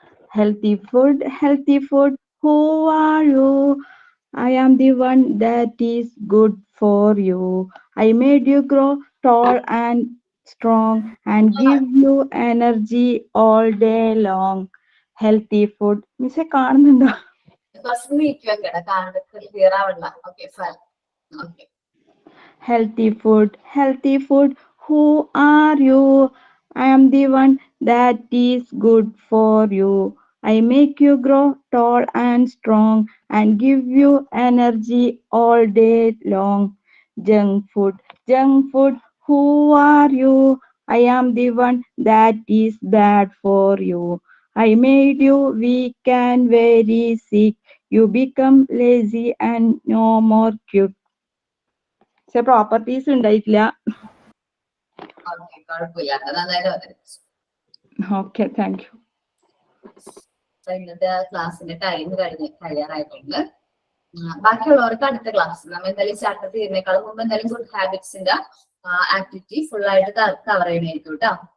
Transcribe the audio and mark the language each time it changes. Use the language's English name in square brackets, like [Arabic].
[English] Healthy food, who are you? I am the one that is good for you. I made you grow tall and strong and give you energy all day long. Healthy food. [Malayalam] മിസ്സേ കാണുന്നുണ്ടോ? First നീക്കുക കേട്ടോ, കാണാൻ clear ആവണ്ട. Okay, fine. Okay. [English] Healthy food, who are you? I am the one that is good for you. I make you grow tall and strong and give you energy all day long. Junk food, who are you? I am the one that is bad for you. I made you weak and very sick. You become lazy and no more cute. [Malayalam] പക്ഷെ properties ഉണ്ടായിട്ടില്ല. Okay, കുഴപ്പമില്ല, നന്നായിട്ട് അവതരിപ്പിച്ചു. [English] Okay, thank you. [Malayalam] ഇന്നത്തെ ക്ലാസ്സിന്റെ time കഴിയാറായിട്ടുണ്ട്. ബാക്കിയുള്ളവർക്ക് അടുത്ത class നമ്മൾ എന്തായാലും ചാപ്റ്റർ തീരുന്നേക്കാളും മുമ്പ് എന്തായാലും ഗുഡ് ഹാബിറ്റ്സിന്റെ ആക്ടിവിറ്റി ഫുൾ ആയിട്ട് കവർ ചെയ്യണമായിരിക്കും കേട്ടോ.